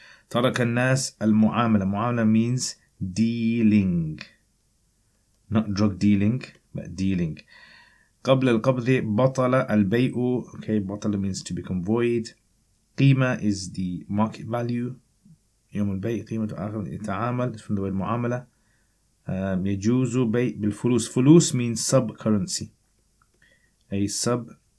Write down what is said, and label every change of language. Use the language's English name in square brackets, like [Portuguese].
[Arabic] Taraka an-nas al-mu'amala. [English] Mu'amala means dealing. Not drug dealing, but dealing. [Arabic] قبل القبض بطل البيع. [English] Okay, بطل means to become void. قيمة is the market value. [Arabic] يوم البيع قيمة آخر يتعامل [English] from the word [Arabic] معاملة. يجوز بيع بالفلوس. [English] Fulus means sub-currency. A sub-currency.